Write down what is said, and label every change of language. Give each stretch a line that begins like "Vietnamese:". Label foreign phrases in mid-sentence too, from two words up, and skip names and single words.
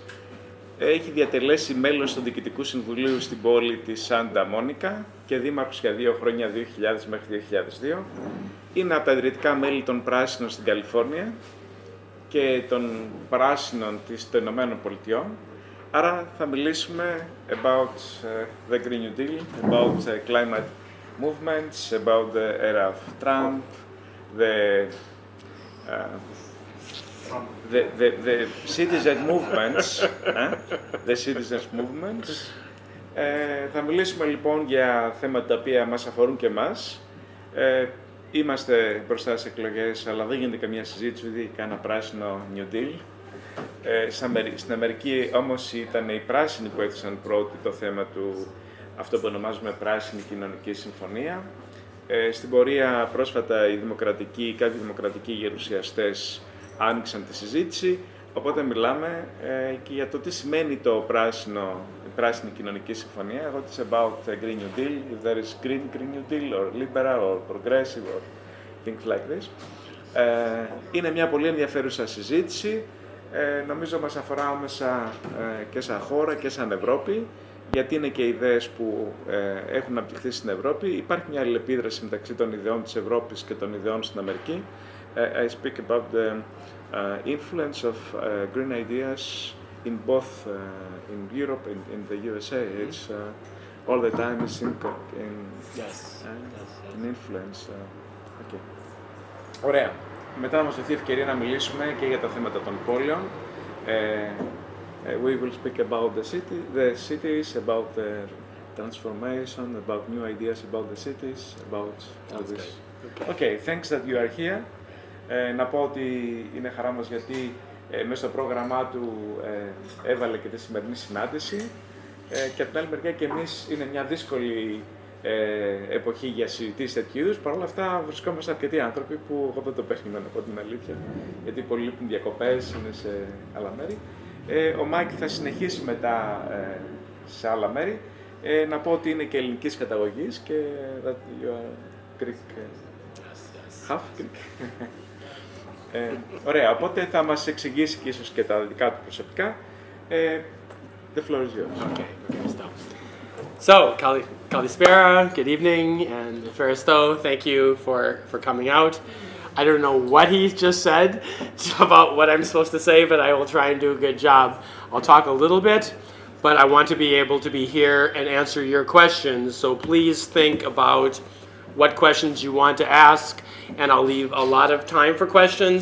Greek: Έχει διατελέσει μέλος του Διοικητικού Συμβουλίου στην πόλη της Σάντα Μόνικα και δήμαρχος για 2 χρόνια, 2000 μέχρι 2002. Είναι από τα ιδρυτικά μέλη των Πράσινων στην Καλιφόρνια και των Πράσινων των Ηνωμένων Πολιτειών. Άρα θα μιλήσουμε
English: about the Green New Deal, about climate movements, about the era of Trump, the citizen movements, the citizens movements.
Greek: Θα μιλήσουμε λοιπόν για θέματα τα οποία μας αφορούν και εμάς. Είμαστε μπροστά στις εκλογές, αλλά δεν γίνεται καμία συζήτηση, δηλαδή κάνα πράσινο
English: New Deal.
Greek: Στην Αμερική όμως ήταν οι πράσινοι που έθεσαν πρώτοι το θέμα του, αυτό που ονομάζουμε Πράσινη Κοινωνική Συμφωνία. Στην πορεία πρόσφατα κάποιοι δημοκρατικοί γερουσιαστές άνοιξαν τη συζήτηση, οπότε μιλάμε και για το τι σημαίνει το Πράσινη Κοινωνική Συμφωνία.
English: What is about a Green New Deal, if there is Green New Deal, or liberal, or progressive, or things like this.
Greek: Είναι μια πολύ ενδιαφέρουσα συζήτηση, νομίζω μας αφορά άμεσα και σαν χώρα και σαν Ευρώπη, γιατί είναι και ιδέες που έχουν αναπτυχθεί στην Ευρώπη. Υπάρχει μια αλληλεπίδραση μεταξύ των ιδεών της Ευρώπης και των ιδεών στην Αμερική.
English: I speak about the influence of green ideas in both in Europe and in the USA. It's all the time is in influence.
Greek: Okay. Ωραία. Μετά θα μας δοθεί ευκαιρία να μιλήσουμε και για τα θέματα των πόλεων.
English: We will speak about the cities, about the transformation, about new ideas about the cities, about all this. Okay, thanks that you are here.
Greek: Να πω ότι είναι χαρά μας γιατί μέσα στο πρόγραμμά του έβαλε και τη σημερινή συνάντηση και από την άλλη μεριά και εμείς είναι μια δύσκολη εποχή για συζητήσεις τέτοιου είδους. Παρ' όλα αυτά βρισκόμαστε αρκετοί άνθρωποι που εγώ δεν το περίμενα, να πω την αλήθεια, γιατί πολλοί λείπουν διακοπές, είναι σε άλλα μέρη. Ο Μάικ θα συνεχίσει μετά σε άλλα μέρη. Να πω ότι είναι και ελληνικής καταγωγής και
English: that you are Greek, half Greek.
Greek: Ωραία, οπότε θα μας εξηγήσει και ίσως και τα δικά του προσωπικά.
English: The floor is yours. Okay, stop. So, Kalispera, good evening, and Feristo, thank you for coming out. I don't know what he just said about what I'm supposed to say, but I will try and do a good job. I'll talk a little bit, but I want to be able to be here and answer your questions, so please think about what questions you want to ask, and I'll leave a lot of time for questions.